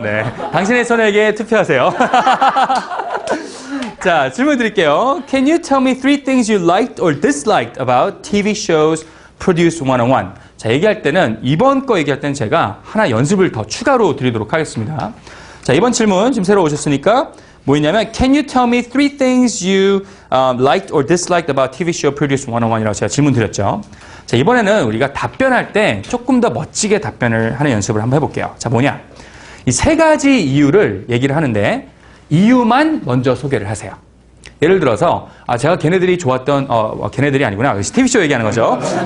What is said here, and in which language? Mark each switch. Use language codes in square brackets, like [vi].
[ko] 네, 당신의 손에게 투표하세요. 자, 질문 드릴게요. [en] Can you tell me 3 things you liked or disliked about TV shows Produce 101? [ko] 자, 얘기할 때는 이번 거 얘기할 때는 제가 하나 연습을 더 추가로 드리도록 하겠습니다. 자, 이번 질문 지금 새로 오셨으니까 뭐 있냐면 [en] Can you tell me 3 things you liked or disliked about TV show Produce 101이라고 [ko] 제가 질문 드렸죠. 자, 이번에는 우리가 답변할 때 조금 더 멋지게 답변을 하는 연습을 한번 해볼게요. 자, 뭐냐? 이 세 가지 이유를 얘기를 하는데 이유만 먼저 소개를 하세요. 예를 들어서 제가 걔네들이 좋았던 걔네들이 아니구나. TV쇼 얘기하는 거죠.